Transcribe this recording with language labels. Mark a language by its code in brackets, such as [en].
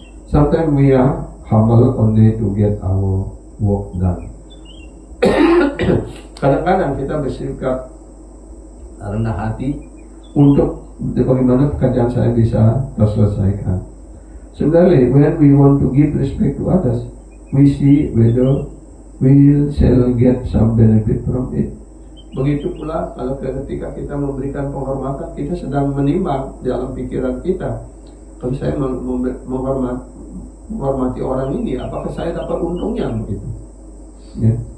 [en] Sometimes we are humble only to get our work done. [id] Kadang-kadang kita bersikap rendah hati untuk bagaimana pekerjaan saya bisa terselesaikan. [en] Similarly, when we want to give respect to others, we see whether we shall get some benefit from it. [id] Begitu pula kalau ketika kita memberikan penghormatan, kita sedang menimbang dalam pikiran kita, kalau saya menghormati orang ini, apakah saya dapat untungnya begitu? Ya.